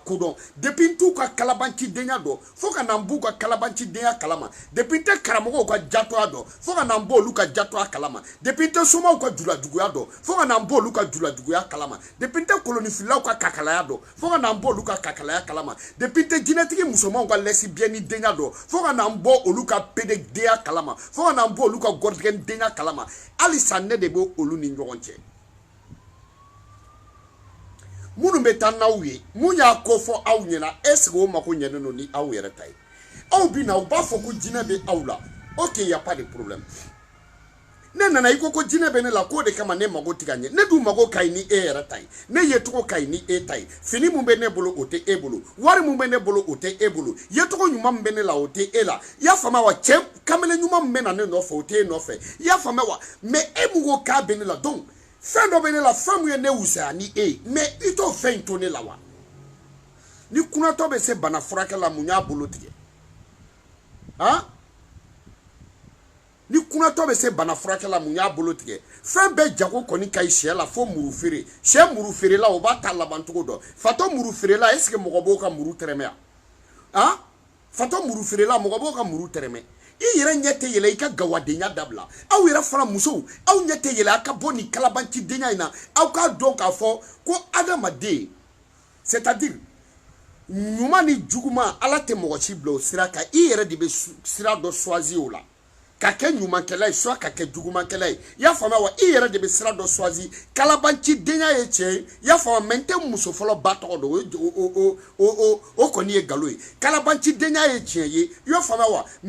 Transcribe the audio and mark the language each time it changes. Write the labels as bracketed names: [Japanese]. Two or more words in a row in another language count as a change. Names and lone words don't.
[Bambara] kodɔn depuis n t'u ka kalabancidenya dɔn fo ka na n b'u ka kalabancidenya kalama depuis n tɛ karamɔgɔw ka jatoya dɔn fo ka na n b'olu ka jatoya kalama depuis n tɛ somaw ka julajuguya dɔn fo ka na n b'olu ka julajuguya kalama depuis n tɛ kolonifilaw ka kakalaya dɔn fo ka na n b'olu ka kakalaya kalama depuis n tɛ jinɛtigi musomanw ka lesbienne denya dɔn fo ka na n bɔ olu ka pededenya kalama fo ka na n bɔ olu ka gɔrdigɛndenya kalama halisa ne de bɛ olu ni ɲɔgɔn cɛ minnu bɛ taa n'aw ye mun y'a ko fɔ aw ɲɛna [French] est-ce que [Bambara] o mako ɲɛnen don ni aw yɛrɛ ta ye aw bɛ na u b'a fɔ ko jinɛ bɛ aw la [French] ok y a pas de problème ne [Bambara] nana i ko jinɛ bɛ ne la k'o de kama ne mago tɛ ka ɲɛ ne dun mago ka ɲi ni e yɛrɛ ta ye ne yecogo ka ɲi ni e ta ye fini mun bɛ ne bolo o tɛ e bolo wari mun bɛ ne bolo o tɛ e bolo yecogo ɲuman min bɛ ne la o tɛ e la i y'a faamuya wa cɛ kamalen ɲuman min bɛ na ne nɔfɛ o tɛ e nɔfɛ i y'a faamuya wa mais e mun ko k'a bɛ ne la donc fɛn dɔ bɛ ne la fɛn mun ye ne wusaya ni e ye mais i t'o fɛn in to ne la wa ni kunatɔ bɛ se bana furakɛ la mun y'a bolo tigɛ ni kunatɔ bɛ se bana furakɛ la mun y'a bolo tigɛ fɛn bɛɛ jago kɔni ka ɲi sɛ la fo muru feere sɛ muru feerela o b'a ta laban cogo dɔn fatɔ muru feerela [French] est ce que [Bambara] mɔgɔ b'o ka muru tɛrɛmɛ yan fatɔ muru feerela mɔgɔ b'o ka muru tɛrɛmɛ i yɛrɛ ɲɛ tɛ yɛlɛ i ka gawadenya dabila aw yɛrɛ fana musow aw ɲɛ tɛ yɛlɛ a ka bɔ nin kalabancidenya in na aw k'a dɔn k'a fɔ ko adamaden [French] c'est à dire [Bambara] ɲuman ni juguman ala tɛ mɔgɔ si bila o sira kan i yɛrɛ de bɛ sira dɔ choisir o la ka kɛ ɲumankɛla ye soit ka kɛ jugumankɛla ye i y'a faamuya wa i yɛrɛ de bɛ sira dɔ choisir kalabancidenya ye tiɲɛ ye i y'a faamuya mais n tɛ muso fɔlɔ ba tɔgɔ dɔn o kɔni ye nkalon ye kalabancidenya ye tiɲɛ ye i y'a faamuya wa mais